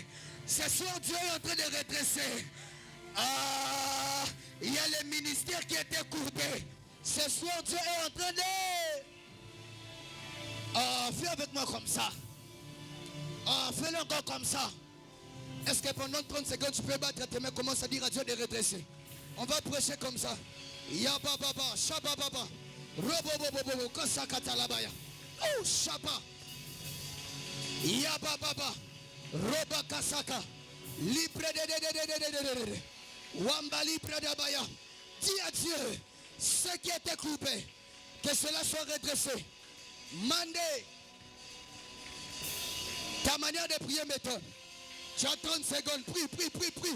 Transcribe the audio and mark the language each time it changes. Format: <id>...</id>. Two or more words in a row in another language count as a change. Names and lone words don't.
<fr>Ce soir, Dieu est en train de redresser. Il y a les ministères qui étaient courbés. Ce soir, Dieu est en train de... fais avec moi comme ça. Fais-le encore comme ça. Est-ce que pendant 30 secondes, tu peux battre tes mains, commence à dire à Dieu de redresser? On va prêcher comme ça. Yabababa, shabababa, robobobobo, kosakatalabaya. Oh, shaba. Yabababa, robakasaka. Libre de. Wamba libre d'abaya. Dis à Dieu, ce qui était coupé, que cela soit redressé. Mandé. Ta manière de prier m'étonne. Tu as 30 secondes. Prie.</fr>